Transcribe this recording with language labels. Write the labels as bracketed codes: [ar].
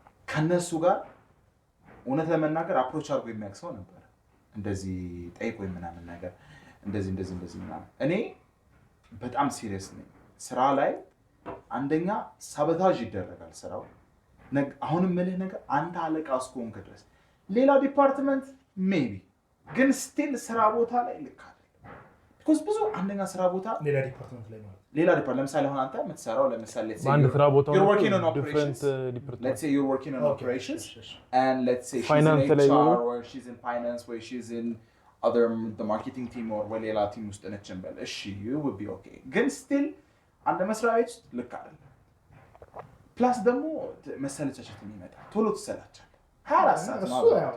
[am] ከነሱ ጋር እውነት ለመናገር አፕሮች አድርጎ የሚያክሰው ነበር እንደዚህ ጠይቆኝ ምናምን ነገር እንደዚህ ምናምን እኔ በጣም ሲሪየስ ነኝ ስራ ላይ አንደኛ ሳቦታጅ ይደረጋል ስራው አሁንም ምልህ ነገር አንተ አለቃ እስከሆንክ ድረስ ሌላ ዲፓርትመንት ሜቢ ግን ስቲል ስራ ቦታ ላይ ልክ አይደለም because ብዙ አንደኛ ስራ ቦታ ሌላ ዲፓርትመንት ላይ ማለት ሌላ ዲፓርትመንት ለምሳሌ አሁን አንተ የምትሰራው ለምሳሌ አንድ ስራ ቦታ [en] you're working on different operations let's say you're working on operations and let's say she's finance in HR or she's in finance or she's in other the marketing team or [am] ሌላ ቲም ውስጥ ነች እንበል እሺ [en] you will be okay [am] ግን still አንድ መስሪያ ቤት ልክ አይደለም ፕላስ ደግሞ መሰለቻቸት የሚመጣ ቶሎ ትሰላቻለህ 24 ሰዓት ነው